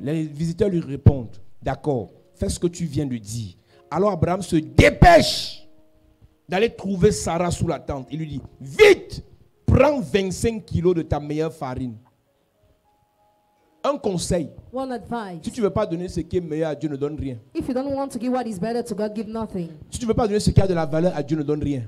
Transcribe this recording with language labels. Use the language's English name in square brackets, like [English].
[French] Les visiteurs lui répondent, d'accord, fais ce que tu viens de dire. Alors Abraham se dépêche d'aller trouver Sarah sous la tente. Il lui dit, vite, prends 25 kilos de ta meilleure farine. Un conseil. [English] One advice. [French] Si tu ne veux pas donner ce qui est meilleur à Dieu, ne donne rien. [English] If you don't want to give what is better to God, give nothing. [French] Si tu ne veux pas donner ce qui a de la valeur à Dieu, ne donne rien.